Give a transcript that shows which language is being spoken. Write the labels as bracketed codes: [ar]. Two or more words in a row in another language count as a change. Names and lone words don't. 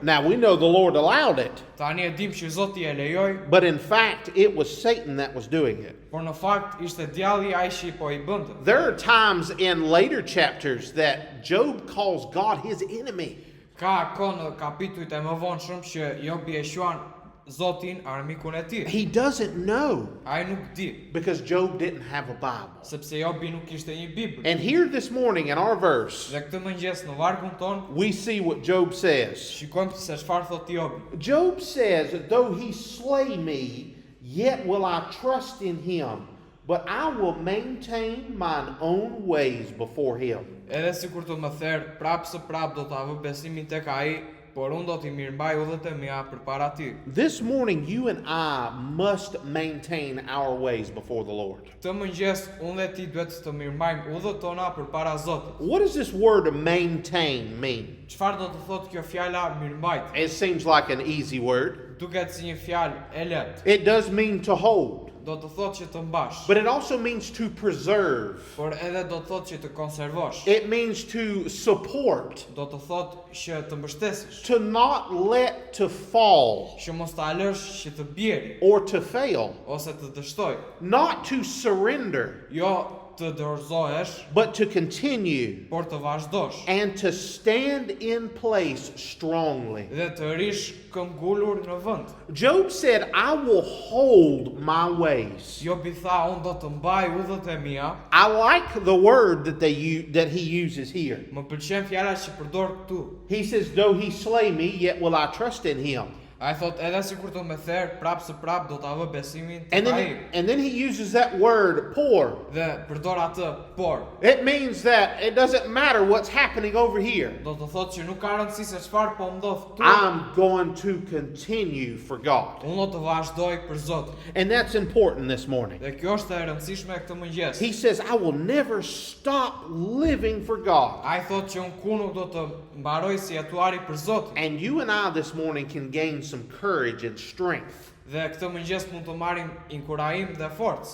[en] Now we know the Lord allowed it, [sq] Tani e dim që Zoti e lejoi, [en] but in fact it was Satan that was doing it. [sq] por në fakt ishte djalli ai që po I bënte. [en] There are times in later chapters that Job calls God his enemy. [sq] Ka kohë në kapitujt e mëvonshëm që Jobi e quan Zotin armikun e tij. [en] He doesn't know [sq] Ai nuk di, [en] because Job didn't have a Bible. [sq] sepse Jobi nuk kishte një Bibël. [en] And here this morning in our verse, [sq] Dhe këtë mëngjes në vargun ton, [en] we see what Job says. [sq] shikojmë se çfarë thot Jobi. [en] Job says, "Though he slay me, yet will I trust in him, but I will maintain mine own ways before him." [sq] Edhe sikur të më therë, prapë së prapë do ta vë besimin tek ai, por unë do t'i mirëmbaj udhët e mia përpara Tij. [en] This morning, you and I must maintain our ways before the Lord. [sq] Këtë mëngjes unë dhe ti duhet të mirëmbajmë udhët tona përpara Zotit. [en] What does this word maintain mean? [sq] Çfarë do të thotë kjo fjala mirëmbajtje? [en] It seems like an easy word. [sq] Duket si një fjalë e lehtë. [en] It does mean to hold, [sq] Do të thotë që të mbash, [en] but it also means to preserve. [sq] por edhe do të thotë që të konservosh. [en] It means to support, [sq] Do të thotë që të mbështesësh, [en] to not let to fall [sq] që mos ta lësh që të bjeri [en] or to fail, [sq] ose të dështoj. [en] not to surrender, [sq] Jo të dorëzohesh, [en] but to continue [sq] por të vazhdosh [en] and to stand in place strongly. [sq] dhe të rish këmbgulur në vend. [en] Job said, "I will hold my ways." [sq] Jobi tha, unë do të mbaj udhët e mia. [en] I like the word that he uses here. [sq] Më pëlqen fjala që përdor këtu. [en] He says, "Though he slay me, yet will I trust in him." [sq] Ai thot edhe sikur të më therë, prapë së prapë do ta vë besimin [en] And [sq] tek ai. [en] then he uses that word, "pour." [sq] Dhe përdor atë por. [en] It means that it doesn't matter what's happening over here. [sq] Do të thotë që nuk ka rëndësi se çfarë po ndodh këtu. [en] I'm going to continue for God. [sq] Unë do të vazhdoj për Zotin. [en] And that's important this morning. [sq] Dhe kjo është e rëndësishme këtë mëngjes. [en] He says, "I will never stop living for God." [sq] Ai thotë që unë kur nuk do të mbaroj si jetuari për Zotin. [en] And you and I this morning can gain some courage and strength [sq] Dhe këtë mëngjes mund të marrim inkurajim dhe forcë.